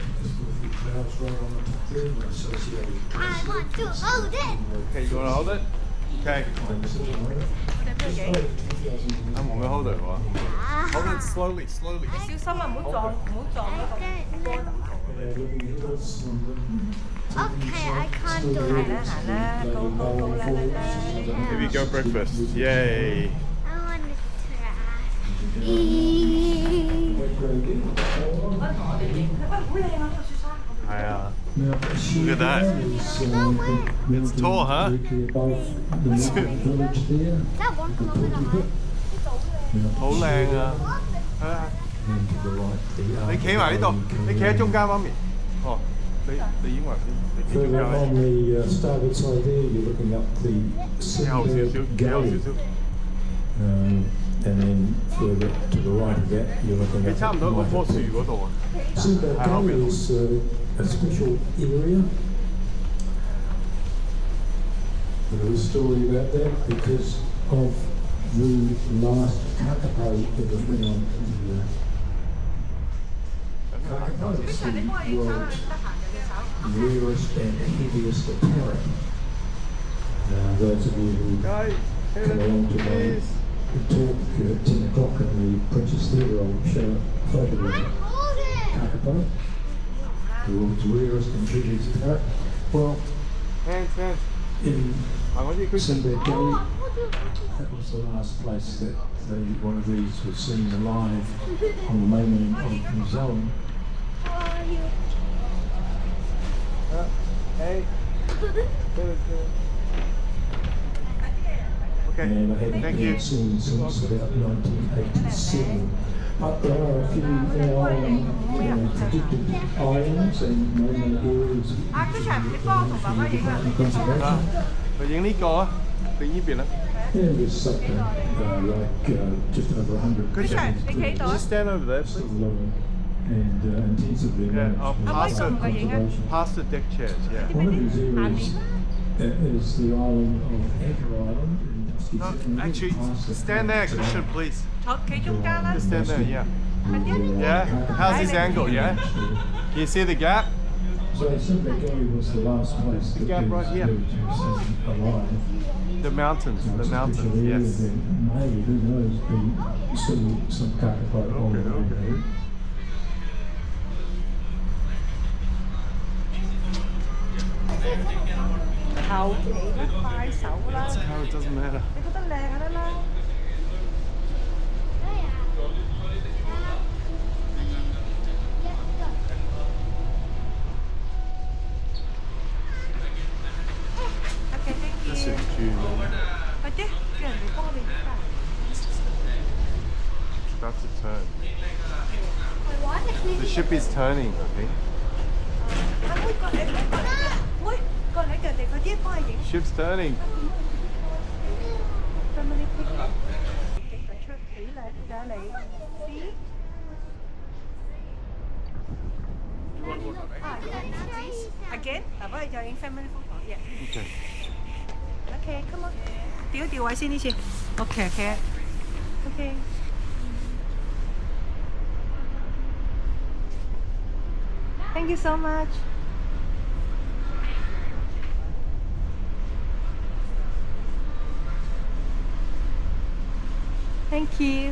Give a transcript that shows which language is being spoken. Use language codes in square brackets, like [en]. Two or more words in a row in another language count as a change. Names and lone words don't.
[en] The clouds right on the top there, associated. I want to hold it. Okay, you want to hold it? Okay. I'm going to hold it. Hold it slowly, slowly. [yue] 小心啊！唔好撞嗰個波。 [en] Okay, I can't do it. [yue] 行啦，高高啦啦啦。 [en] Here we go, breakfast. Yay. I want to try. Yeah. Look at that. It's tall, huh? Is that one kilometer high? [yue] 好靚啊！你企埋呢度，你企喺中間，媽咪。哦，你已經話你企中 [en] Further [yue] 間。 [en] on the starboard side there, you're looking up the [yue] 企後少少， [en] Milford [yue] 企後 [en] Gully. [yue] 少少。 [en] And then further to the right of that, you're looking [yue] 你 [en] up [yue] 差唔多嗰棵樹嗰度啊。 [en] Milford Gully is a special area. There is a story about that because of the last kakapo ever found here. Kakapo is the world's rarest and heaviest parrot. Now, those of you who come along today who talk at 10 o'clock in the Princess Theatre, I'll show a photo of it. Kakapo, the world's rarest and heaviest parrot. Well, Hands. in [yue] 行嗰啲佢。 [en] Milford Gully, that was the last place that one of these was seen alive on the mainland of New Zealand. Hey. Okay. And I hadn't Thank been you. seen since about 1987. But there are a few predicted islands and mainland areas which are conservation. [yue] 嚟影呢個啊，定呢邊啊？ [en] Yeah, there's something just over 100. Could you just stand over there, please? And intensively Yeah, managed. past the deck chairs, yeah. One of these areas is the island of Anchor Island in Dusky No, Sound. actually, stand there, Christian, please. [yue] 坐企中間啦。 [en] Just stand there, yeah. [yue] 快啲啊！ [en] Yeah? How's this angle, yeah? Can you see the gap? So Simply was the last place that gap right here. alive. The mountains, yes. May, who knows, be still some carpet on the way. [yue] 求其啦，快手啦！ [en] Oh, it doesn't matter. [yue] 你覺得靚就得啦。 [en] OK， thank you。 [yue] 快啲，叫人哋幫我哋翻。 [en] It's about to turn. The ship is turning, I think. [yue] 阿妹過嚟，妹過嚟，人哋快啲幫佢影。 [en] Ship's turning. [yue] 咁你出起嚟㗎你 ，see？ [en] Again， [yue] 嗱，幫你再影 [en] family photo， yeah。 Okay. OK， come on， [yue] 調位先呢次。OK。 [en] Thank you so much. Thank you.